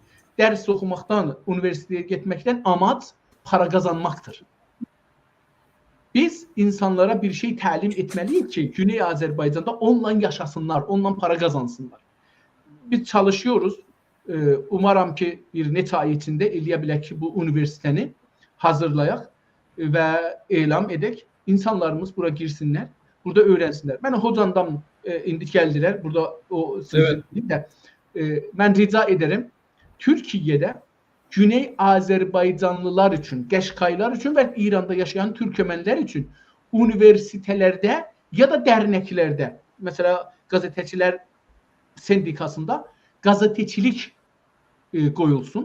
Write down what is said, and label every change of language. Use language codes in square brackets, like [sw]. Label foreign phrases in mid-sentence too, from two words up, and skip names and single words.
[tr] Ders okumaqdan, üniversiteye gitmekten amaç para kazanmaktır. Biz insanlara bir şey təlim etmeliyiz ki, Güney Azerbaycan'da onunla yaşasınlar, onunla para kazansınlar. Biz çalışıyoruz. Umarım ki [az] bir neçə ay içinde eləyə bilək ki, bu üniversiteni hazırlayaq ve elan edək. [tr] İnsanlarımız bura girsinler, burada öğrensinler. Ben hocandan indi geldiler. Burada o sözü de ben rica ederim. Türkiye'de Güney Azerbaycanlılar için, Qəşqaylar için ve İran'da yaşayan Türkmenler için üniversitelerde ya da derneklerde, mesela gazeteciler sendikasında gazetecilik koyulsun.